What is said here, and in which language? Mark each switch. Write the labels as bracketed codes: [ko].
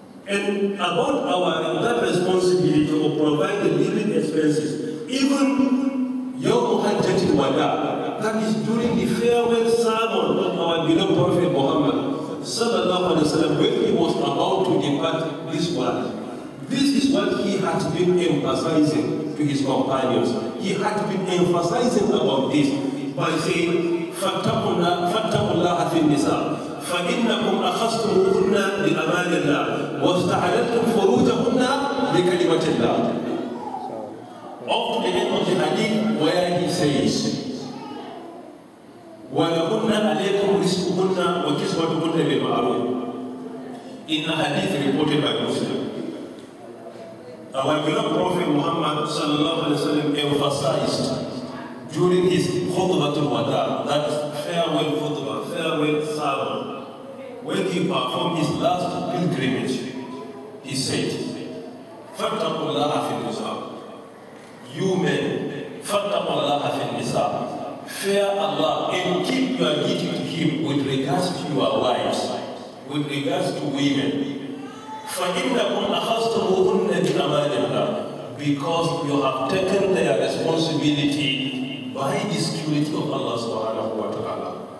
[en] And about that responsibility to provide the living expenses, even Yawm Hajjatul Wada, that is during the farewell sermon of our beloved Prophet Muhammad sallallahu alaihi wasallam, when he was about to depart this world. This is what he had been emphasizing to his companions. He had been emphasizing about this by saying, [ar] فَاتَّقُوا اللَّهَ فِي النِّسَاءِ فَإِنَّكُمْ أَخَذْتُمُوهُنَّ بِأَمَانِ اللَّهِ وَاسْتَحْلَلْتُمْ فُرُوجَهُنَّ بِكَلِمَةِ اللَّهِ. [en] Up to the end of the hadith where he says, [ar] وَلَهُنَّ عَلَيْكُمْ رِزْقُهُنَّ وَكِسْوَتُهُنَّ بِالْمَعْرُوفِ. [en] In a hadith reported by Muslim. Our beloved Prophet Muhammad sallallahu alaihi wasallam emphasized during his khutbatul wada, that farewell khutbah, farewell sermon, when he performed his last pilgrimage, he said, [ar] فَاتَّقُوا اللَّهَ فِي النِّسَاءِ. [en] You men, [ar] فَاتَّقُوا اللَّهَ فِي النِّسَاءِ. [en] Fear Allah and keep your duty to Him with regards to your wives, with regards to women. [ar] فَإِنَّكُمْ أَخَذْتُمُوهُنَّ بِأَمَانِ اللَّهِ. [en] Because you have taken their responsibility by the security of Allah subhanahu wa ta'ala.